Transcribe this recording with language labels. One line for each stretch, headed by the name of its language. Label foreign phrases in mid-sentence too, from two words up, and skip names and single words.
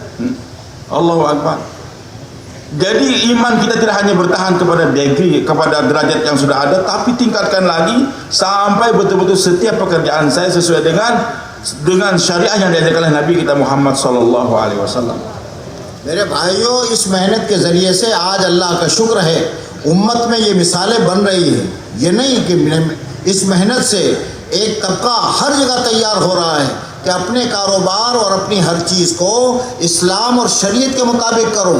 Arabic: Allahu Akbar.
Indonesian: Jadi iman kita tidak hanya bertahan kepada degree, kepada derajat yang sudah ada, tapi tingkatkan lagi sampai betul-betul setiap pekerjaan saya sesuai dengan syariah yang diajarkan oleh Nabi kita Muhammad
Arabic: sallallahu alaihi wasallam.
Hindi: मेरे भाइयों, इस मेहनत के जरिए से आज अल्लाह का शुक्र है उम्मत में ये मिसालें बन रही हैं। ये नहीं कि इस मेहनत से एक तबका हर जगह तैयार हो रहा है कि अपने कारोबार और अपनी हर चीज़ को इस्लाम और शरीयत के मुताबिक करूं।